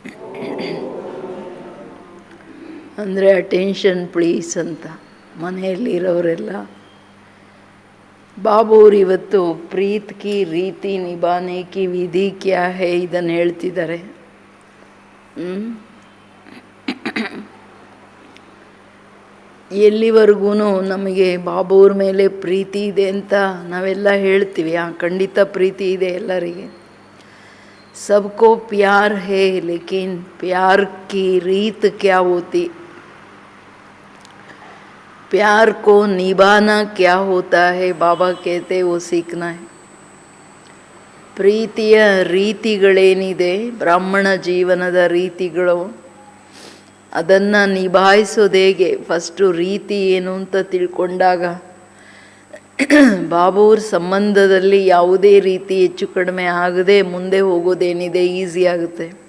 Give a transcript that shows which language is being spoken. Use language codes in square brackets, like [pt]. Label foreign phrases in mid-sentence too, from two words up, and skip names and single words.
[kn] ಅಂದರೆ [en] attention please [kn] ಅಂತ ಮನೆಯಲ್ಲಿರೋರೆಲ್ಲ ಬಾಬೂರು ಇವತ್ತು [hi] प्रीत की रीत निभाने की विधि क्या है [kn] ಇದನ್ನು ಹೇಳ್ತಿದ್ದಾರೆ. ಎಲ್ಲಿವರೆಗೂ ನಮಗೆ ಬಾಬೂರ ಮೇಲೆ ಪ್ರೀತಿ ಇದೆ ಅಂತ ನಾವೆಲ್ಲ ಹೇಳ್ತೀವಿ. ಖಂಡಿತ ಪ್ರೀತಿ ಇದೆ ಎಲ್ಲರಿಗೆ. [hi] सबको प्यार है, लेकिन प्यार की रीत क्या होती, प्यार को निभाना क्या होता है, बाबा कहते वो सीखना है. [kn] ಪ್ರೀತಿಯ ರೀತಿಗಳೇನಿದೆ, ಬ್ರಾಹ್ಮಣ ಜೀವನದ ರೀತಿಗಳು, ಅದನ್ನು ನಿಭಾಯಿಸೋದು ಹೇಗೆ, ಫಸ್ಟು ರೀತಿ ಏನು ಅಂತ ತಿಳ್ಕೊಂಡಾಗ ಬಾಬೂರ್ ಸಂಬಂಧದಲ್ಲಿ ಯಾವುದೇ ರೀತಿ ಹೆಚ್ಚು ಕಡಿಮೆ ಆಗದೆ ಮುಂದೆ ಹೋಗೋದೇನಿದೆ ಈಸಿ ಆಗುತ್ತೆ.